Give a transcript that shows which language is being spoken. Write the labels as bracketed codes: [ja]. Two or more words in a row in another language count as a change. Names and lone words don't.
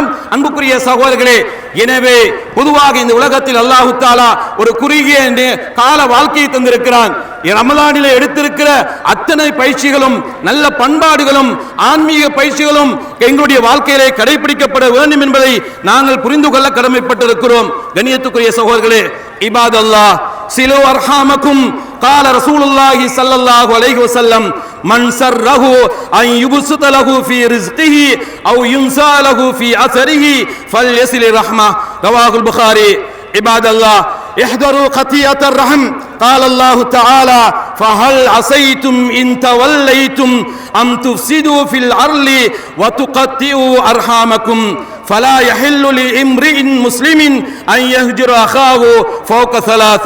[ta] அன்புக்குரிய சகோதரர்களே, எனவே பொதுவாக இந்த உலகத்தில் அல்லாஹ் தஆலா ஒரு குறுகிய கால வாழ்க்கையை தந்திருக்கிறான். ரமலானிலே எடுத்திருக்கிற அத்தனை பயிற்சிகளும் நல்ல பண்பாடுகளும் ஆன்மீக பயிற்சிகளும் எங்களுடைய வாழ்க்கையிலே கடைபிடிக்கப்பட வேண்டும் என்பதை நாங்கள் புரிந்து கொள்ள கடமைப்பட்டிருக்கிறோம். கண்ணியத்துக்குரிய சகோதரர்களே, [ar] عباد الله صلوا أرحامكم قال رسول الله صلى الله عليه وسلم من سره أن يبسط له في رزقه أو ينسى له في أثره فليصل رحمه رواه البخاري. عباد الله احذروا قطيعة الرحم. قال الله تعالى فهل عصيتم إن توليتم أم تفسدوا في الأرض وتقطعوا أرحامكم فلا يحل لامرئ مسلم أن يهجر أخاه فوق ثلاث.